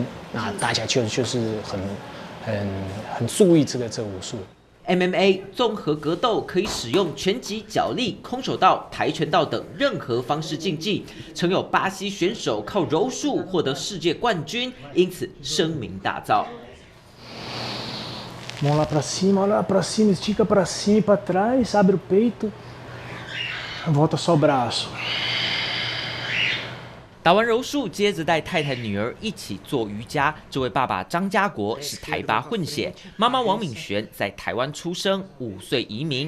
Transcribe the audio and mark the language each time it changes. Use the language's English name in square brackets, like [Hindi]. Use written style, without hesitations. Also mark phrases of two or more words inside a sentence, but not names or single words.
[Chinese] 那大家就是很注意这个武术。 MMA 综合格斗可以使用拳击、脚力、空手道、跆拳道等任何方式竞技。曾有巴西选手靠柔术获得世界冠军，因此声名大噪。 [Portuguese] Mão lá para cima, olha lá para cima, estica para cima e para trás, abre o peito, volta só o braço. [Chinese] 打完柔术，接着带太太女儿一起做瑜伽。这位爸爸张家国是台巴混血，妈妈王敏璇在台湾出生，5岁移民。